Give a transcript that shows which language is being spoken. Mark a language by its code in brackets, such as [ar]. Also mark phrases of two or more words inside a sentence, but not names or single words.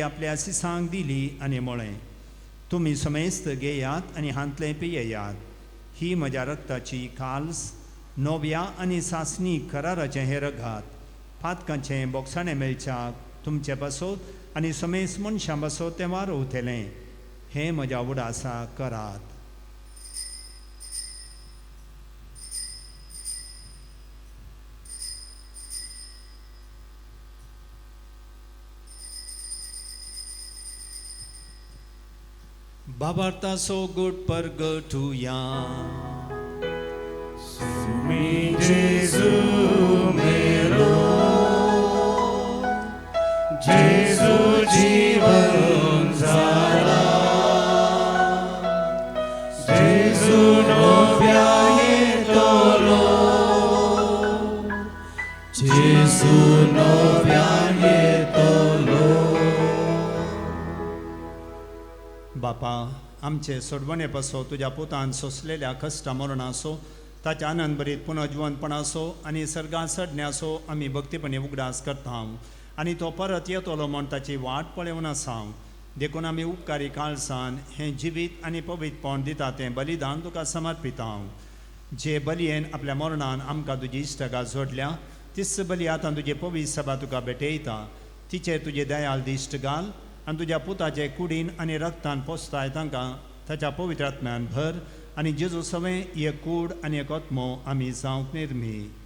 [kok] आपल्या सिसांक दिली आनी म्हळें तुमी समेस्त घेयात आनी हांतलें पियेयात ही म्हज्या रक्ताची काल्स नव्या आनी सासणी कराराचें हें रगात पातकांचें बोगसाणें मेळच्याक तुमचे पासत आनी समेस्त मनशां पासत तें वारोवतलें हें म्हज्या उडासा करात. Babartaso good pergetuya Sumi Jesu mero Jesu jivan zala Jesu novia yetolo Jesu novia yetolo. बापा आमचे सोडवणे पासो तुज्या पुतान सोंसलेल्या कश्टा मरणासो ताचे आनंद बरीत पुनर्जीवनपणासो आनी सर्गां चडण्यासो आमी भक्तीपणी उगडास करता आनी तो परत येतलो म्हण ताची वाट पळोवन आसा देखून आमी उपकारी काळसान हें जिवीत आनी पवित्रपण दिता तें बलिदान तुका समर्पिता जे बलयेन आपल्या मरणान आमकां तुजी इश्टगा जोडल्या तीच बली आतां तुजे पवित्र सभा तुका भेटयता तिचेर तुजे दयाल दिश्ट घाल आनी तुज्या पुताचे कुडीन आनी रक्तान पोसताय तांकां ताच्या पवित्र आत्म्यान भर आनी जेजू सवें एक कूड आनी एक आत्मो आमी जावंक निर्मी.